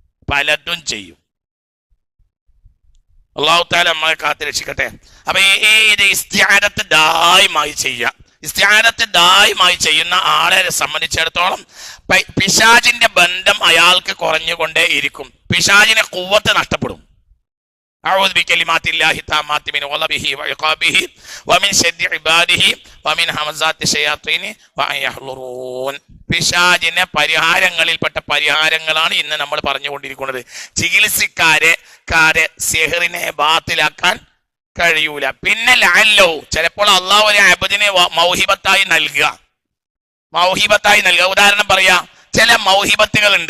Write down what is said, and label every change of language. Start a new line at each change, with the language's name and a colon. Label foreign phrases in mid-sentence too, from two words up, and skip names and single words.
Arabic: الله تعالى
Malayalam: നമ്മളെ കാത്തിരക്ഷിക്കട്ടെ. അപ്പൊ ഇത് ഇസ്തിആനത്ത് ദായിമായി ചെയ്യുക. ഇസ്തിആനത്ത് ദായിമായി ചെയ്യുന്ന ആളെ സംബന്ധിച്ചിടത്തോളം പിശാചിന്റെ ബന്ധം അയാൾക്ക് കുറഞ്ഞുകൊണ്ടേ ഇരിക്കും. പിശാചിന് ഖുവ്വത്ത് നഷ്ടപ്പെടും.
Arabic: أعوذ بكلمات الله التامات من غضبه وعقابه ومن شر عباده ومن همزات الشياطين وأن يحضرون.
Malayalam: പിശാചിന്റെ പരിഹാരങ്ങളിൽപ്പെട്ട പരിഹാരങ്ങളാണ് ഇന്ന് നമ്മൾ പറഞ്ഞുകൊണ്ടിരിക്കുന്നത്. ചികിത്സക്കാരെ സിഹറിനെ ബാത്തിലാക്കാൻ കഴിയൂല. പിന്നെ ലഅല്ലോ ചിലപ്പോൾ അള്ളാഹു ഒരു അബ്ദിനെ മൗഹിബത്തായി നൽകുക. ഉദാഹരണം പറയാ, ചില മൗഹിബത്തുകൾ ഉണ്ട്.